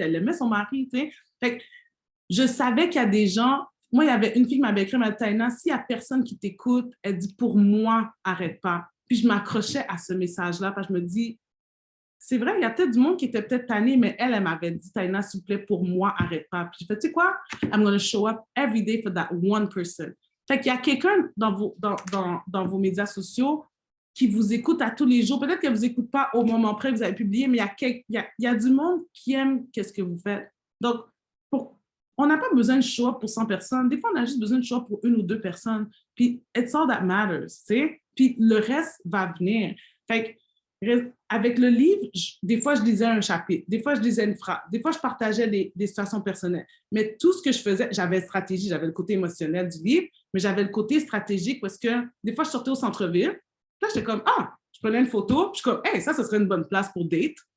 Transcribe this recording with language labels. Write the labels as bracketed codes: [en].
[fr] Elle aimait son mari, tu sais. Fait que je savais qu'il y a des gens. Moi, il y avait une fille qui m'avait écrit, elle m'a dit, Taina, s'il n'y a personne qui t'écoute, elle dit, pour moi, arrête pas. Puis je m'accrochais à ce message-là parce que je me dis, c'est vrai, il y a peut-être du monde qui était peut-être tanné, mais elle m'avait dit, Taina, s'il vous plaît, pour moi, arrête pas. Puis je fais, tu sais quoi? [en] I'm going to show up every day for that one person. [fr] Fait qu'il y a quelqu'un dans vos médias sociaux qui vous écoute à tous les jours. Peut-être qu'elle ne vous écoute pas au moment près que vous avez publié, mais il y a du monde qui aime ce que vous faites. Donc, on n'a pas besoin de [en] show up [fr] pour 100 personnes. Des fois, on a juste besoin de show up pour 1 ou 2 personnes. Puis, [en] it's all that matters, [fr] tu sais. Puis, le reste va venir. Fait que, avec le livre, des fois, je lisais un chapitre. Des fois, je lisais une phrase. Des fois, je partageais des situations personnelles. Mais tout ce que je faisais, j'avais stratégie, j'avais le côté émotionnel du livre, mais j'avais le côté stratégique parce que des fois, je sortais au centre-ville. Là, j'étais comme, je prenais une photo, puis je suis comme, hey, ça serait une bonne place pour date.